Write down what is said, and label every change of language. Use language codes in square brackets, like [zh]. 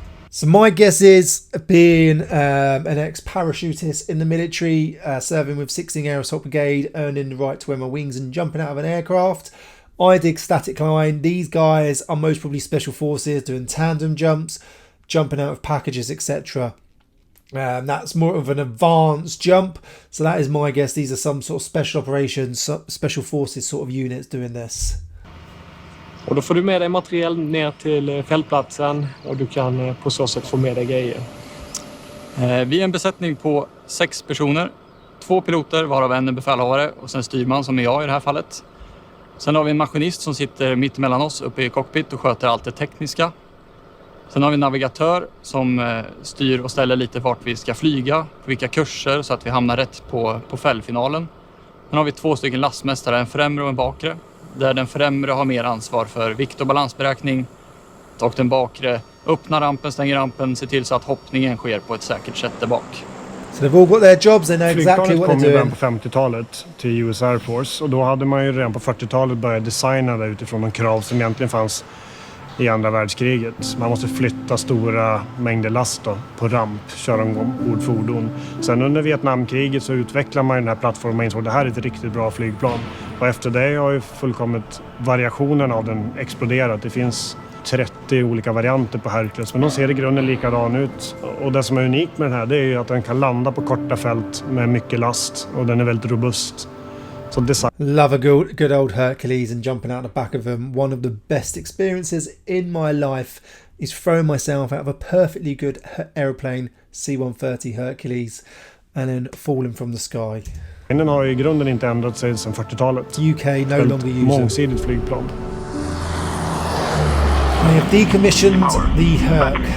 [en] So my guess is, being an ex-parachutist in the military, serving with 16th Air Assault Brigade, earning the right to wear my wings and jumping out of an aircraft, I dig static line. These guys are most probably special forces doing tandem jumps, jumping out of packages, etc. That's more of an advanced jump. So that is my guess. These are some sort of special operations, special forces sort of units doing this. [sv] Och då får du med dig material ner till fältplatsen och du kan på så sätt få med dig grejer. Vi är en besättning på 6 personer. 2 piloter, varav en är befälhavare och sen styrman som är jag i det här fallet. Sen har vi en maskinist som sitter mitt emellan oss uppe i cockpit och sköter allt det tekniska. Sen har vi en navigatör som styr och ställer lite vart vi ska flyga, på vilka kurser så att vi hamnar rätt på fällfinalen. Sen har vi 2 stycken lastmästare, en främre och en bakre. Där den främre har mer ansvar för vikt- och balansberäkning. Och den bakre öppnar rampen, stänger rampen, ser till så att hoppningen sker på ett säkert sätt där bak. [en] So they've all got their jobs, they know exactly what they're doing. [sv] Flygplanet kom på 50-talet till US Air Force, och då hade man ju redan på 40-talet börjat designa det utifrån de krav som egentligen fanns i andra världskriget. Man måste flytta stora mängder last då, på ramp, köra ombord fordon. Sen under Vietnamkriget så utvecklar man den här plattformen och insåg att det här är ett riktigt bra flygplan. Och efter det har ju fullkomligt variationen av den exploderat. Det finns 30 olika varianter på Hercules, men de ser i grunden likadan ut. Och det som är unikt med den här, det är ju att den kan landa på korta fält med mycket last, och den är väldigt robust. [en] Love a good old Hercules and jumping out the back of them. One of the best experiences in my life is throwing myself out of a perfectly good aeroplane, C-130 Hercules, and then falling from the sky. [sv] Den har ju i grunden inte ändrat sig sedan 40-talet. [en] UK no longer use [sv] mångsidigt flygplan. [en] We have decommissioned the Herc.